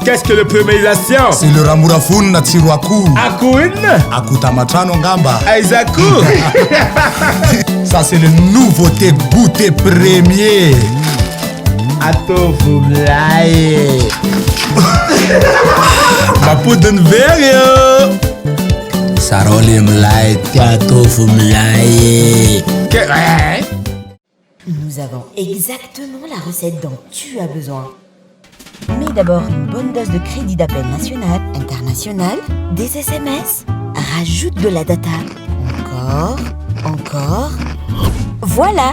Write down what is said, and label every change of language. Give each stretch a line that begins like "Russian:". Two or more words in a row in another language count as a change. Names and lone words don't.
French: Qu'est-ce que le préméisation? C'est le
Malagasy: ramorafony na tsiro akoho. Akoho inona? Akoho tamatrano angamba. Aiza akoho?
French: Ça c'est le nouveauté goûter premier.
Malagasy: Atovo milay. Mapodiny very io. Sarole milay, atovo milay.
French: Nous avons exactement la recette dont tu as besoin. Mets d'abord une bonne dose de crédit d'appel national, international, des SMS. Rajoute de la data. Encore. Voilà.